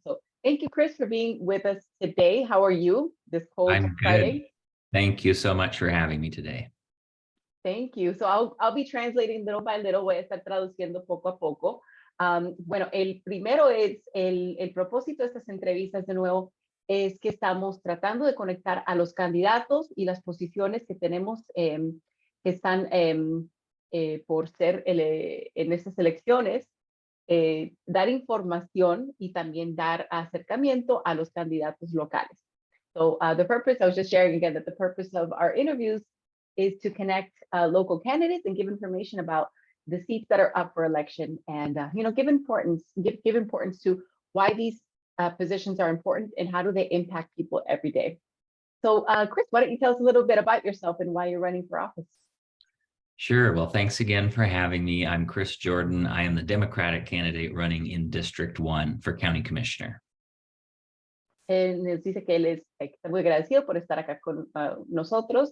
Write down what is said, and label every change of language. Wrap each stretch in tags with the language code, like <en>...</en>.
<en>So, thank you, Chris, for being with us today. How are you this cold I'm good. Friday? Thank you so much for having me today. Thank you. So I'll be translating little by little.</en> <es>Voy a estar traduciendo poco a poco. Bueno, el primero es el propósito de estas entrevistas de nuevo es que estamos tratando de conectar a los candidatos y las posiciones que tenemos que están por ser en estas elecciones, dar información y también dar acercamiento a los candidatos locales.</es> <en>So the purpose, I was just sharing again that the purpose of our interviews is to connect local candidates and give information about the seats that are up for election, and give importance to why these positions are important and how do they impact people every day. So Chris, why don't you tell us a little bit about yourself and why you're running for office? Sure. Well, thanks again for having me. I'm Chris Jordan. I am the Democratic candidate running in District 1 for County Commissioner.</en> <es>Él nos dice que él está muy agradecido por estar acá con nosotros.</es>